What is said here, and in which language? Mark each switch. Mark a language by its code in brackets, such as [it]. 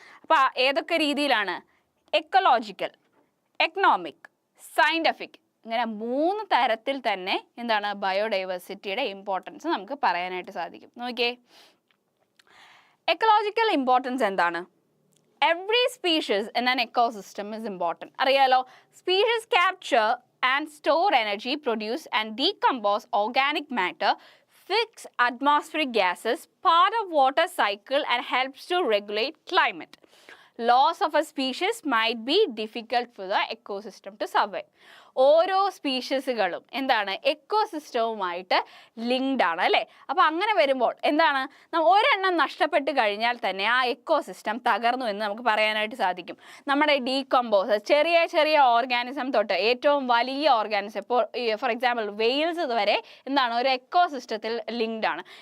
[ml] അപ്പോൾ ഏതൊക്കെ രീതിയിലാണ്? എക്കോളജിക്കൽ, എക്കണോമിക്, സയൻറ്റിഫിക്, ഇങ്ങനെ 3 തരത്തിൽ തന്നെ എന്താണ് ബയോഡൈവേഴ്സിറ്റിയുടെ ഇമ്പോർട്ടൻസ് നമുക്ക് പറയാനായിട്ട് സാധിക്കും. നോക്കിയേ, എക്കോളജിക്കൽ ഇമ്പോർട്ടൻസ് എന്താണ്? [en] Every species in an ecosystem is important. [ml] അറിയാലോ, [en] Species capture and store energy, produce and decompose organic matter, fix atmospheric gases, part of water cycle and helps to regulate climate. Loss of a species might be difficult for the ecosystem to survive. [ml] ഓരോ സ്പീഷീസുകളും എന്താണ് എക്കോസിസ്റ്റവുമായിട്ട് linked ആണ് അല്ലേ. അപ്പോൾ അങ്ങനെ വരുമ്പോൾ എന്താണ്, ഒരെണ്ണം നഷ്ടപ്പെട്ട് കഴിഞ്ഞാൽ തന്നെ ആ എക്കോസിസ്റ്റം തകർന്നു എന്ന് നമുക്ക് പറയാനായിട്ട് സാധിക്കും. നമ്മുടെ ഡീകമ്പോസ്, ചെറിയ ചെറിയ ഓർഗാനിസം തൊട്ട് ഏറ്റവും വലിയ ഓർഗാനിസം, ഇപ്പോൾ ഫോർ എക്സാമ്പിൾ വെയിൽസ് വരെ എന്താണ് ഒരു എക്കോസിസ്റ്റത്തിൽ ലിങ്ക്ഡ് ആണ്.